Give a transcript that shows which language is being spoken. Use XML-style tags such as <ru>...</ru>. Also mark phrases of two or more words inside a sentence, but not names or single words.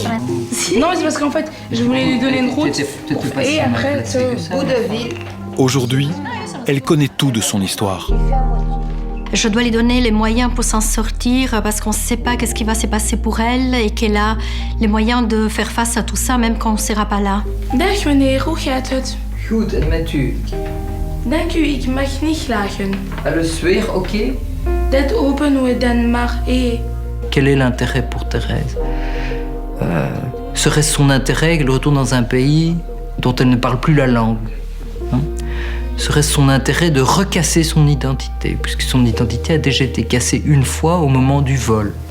<fr>Non, c'est parce qu'en fait, je voulais lui donner une route et après, ce bout de vie. Aujourd'hui, elle connaît tout de son histoire. Je dois lui donner les moyens pour s'en sortir parce qu'on ne sait pas qu'est-ce qui va se passer pour elle et qu'elle a les moyens de faire face à tout ça même quand on ne sera pas là.</fr> <nl>Dag meneer, hoe gaat het? Goed, en met u? Dank u, ik mag niet lachen. Alles weer oké? Dat openen we dan maar.</nl> <fr>Quel est l'intérêt pour Thérèse? Serait-ce son intérêt qu'elle retourne dans un pays dont elle ne parle plus la langue? Serait-ce son intérêt de recasser son identité, puisque son identité a déjà été cassée une fois au moment du vol?</fr>